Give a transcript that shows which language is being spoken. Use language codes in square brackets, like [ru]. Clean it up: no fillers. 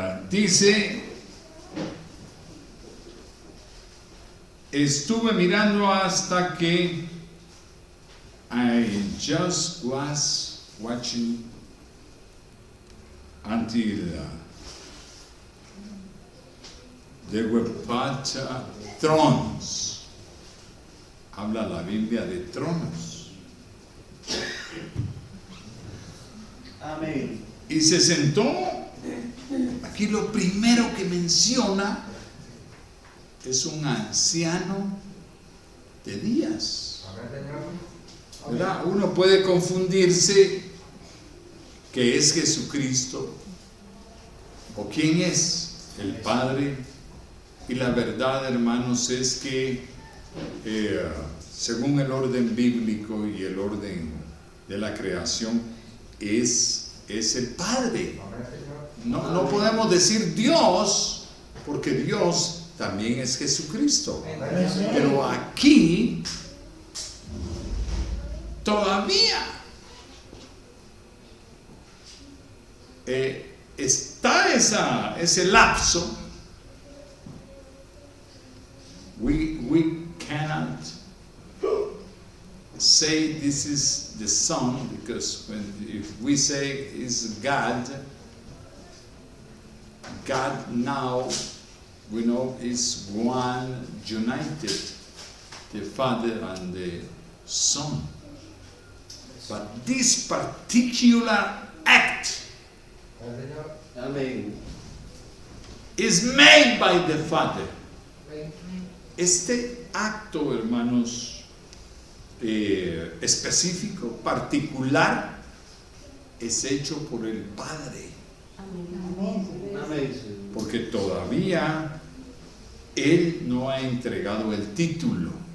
[es] Dice, estuve mirando hasta que [en] I just was watching until there were thrones. [es] Habla la Biblia de tronos. Amén. Y se sentó. Aquí lo primero que menciona es un anciano de días. ¿Verdad? Uno puede confundirse que es Jesucristo o quién es el Padre, y la verdad, hermanos, es que según el orden bíblico y el orden de la creación es el Padre. No podemos decir Dios, porque Dios también es Jesucristo. Pero aquí todavía está ese lapso. [en] We cannot say this is the Son, because if we say is God now, we know is one, united, the Father and the Son. But this particular act is made by the Father. [es] Este acto, hermanos, específico, particular, es hecho por el Padre. Porque todavía Él no ha entregado el título.